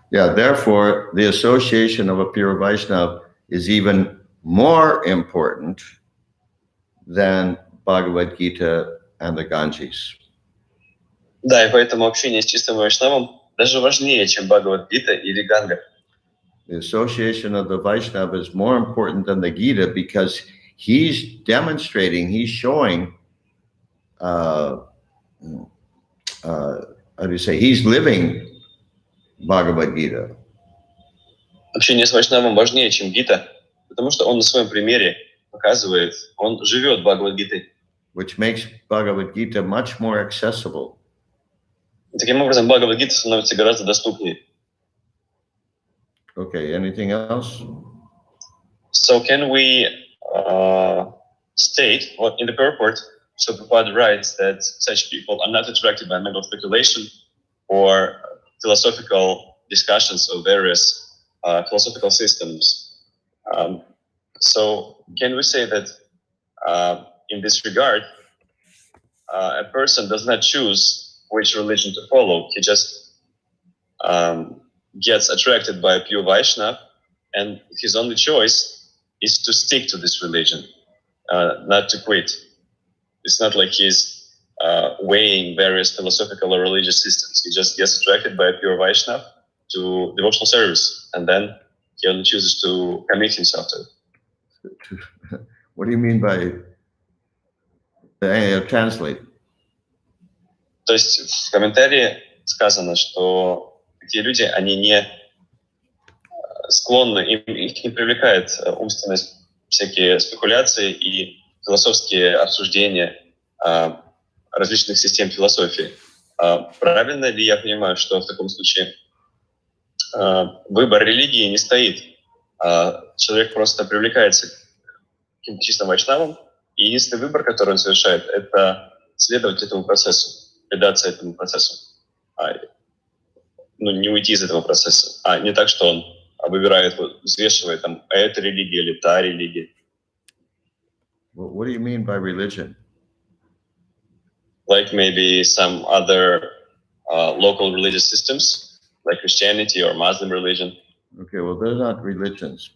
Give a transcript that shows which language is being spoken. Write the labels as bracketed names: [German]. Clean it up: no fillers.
[English] Yeah, therefore, the association of a pure Vaishnava is even more important than Bhagavad Gita and the Ganges. [Russian] Да, и поэтому общение с чистым Вайшнавом даже важнее, чем Бхагавад-гита или Ганга. [English] The association of the Vaishnava is more important than the Gita because he's demonstrating, he's showing, how do you say, he's living Bhagavad Gita. [Russian] Общение с Вайшнавом важнее, чем Гита, потому что он на своем примере показывает, он живет Бхагавад-гитой. [English] Which makes Bhagavad Gita much more accessible. [Russian] И таким образом Бхагавад-гита становится гораздо доступнее. [English] Okay, anything else? So can we state what in the purport, so Prabhupada writes that such people are not attracted by mental speculation or philosophical discussions of various philosophical systems. So can we say that in this regard, a person does not choose which religion to follow. He just gets attracted by a pure Vaishnava, and his only choice is to stick to this religion, not to quit. It's not like he's weighing various philosophical or religious systems. He just gets attracted by a pure Vaishnava to devotional service, and then he only chooses to commit himself to it. What do you mean by Translate. [Russian] То есть в комментарии сказано, что такие люди, они не склонны, их не привлекает умственность, всякие спекуляции и философские обсуждения различных систем философии. Правильно ли я понимаю, что в таком случае выбор религии не стоит? Человек просто привлекается к каким-то чистым вайшнавам, и единственный выбор, который он совершает, это следовать этому процессу, предаться этому процессу. Не уйти из этого процесса, а не так, что он выбирает, взвешивает, там, эта религия или та религия. [English] What do you mean by religion? Like maybe some other local religious systems, like Christianity or Muslim religion. Okay, well, they're not religions.